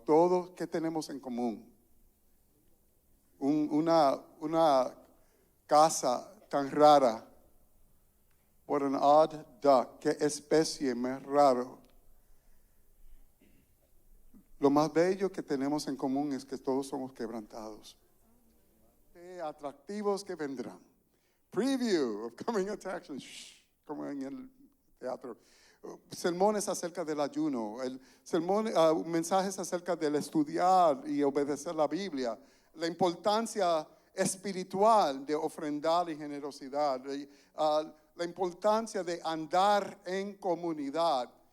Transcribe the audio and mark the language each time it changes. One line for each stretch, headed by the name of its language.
Spanish: Todo que tenemos en común. Una casa tan rara.
English: What an odd duck.
Spanish: Qué especie más raro. Lo más bello que tenemos en común es que todos somos quebrantados. Atractivos que vendrán.
English: Preview of coming attractions.
Spanish: Como en el teatro. Sermones acerca del ayuno. Mensajes acerca del estudiar y obedecer la Biblia. La importancia espiritual de ofrendar y generosidad. La importancia de andar en comunidad.